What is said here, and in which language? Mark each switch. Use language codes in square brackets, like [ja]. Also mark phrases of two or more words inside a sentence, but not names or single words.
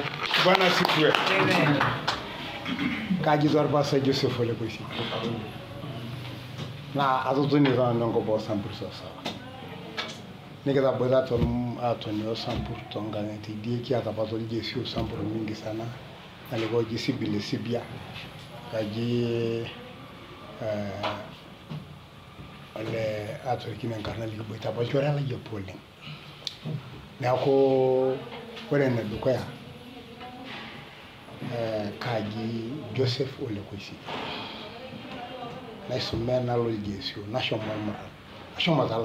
[sw] Bwana asifiwe. [mas] Kajito orpasai Joseph Ole Koisi naa atotonito nanu enkop osambur sawasawa nikitaboita atoni osambur tonkang'itie idie kiata apa toljeshi osambur [sw] mingi sana alikuwa [mas] oji Sibile Sibia kaji ole atorikine enkarna likiboita apa olchore lai opo oleng neeku ore enedukuya kaji Joseph Ole Koisi naisomea nalo oljeshi nashomo ormurran ashomo taa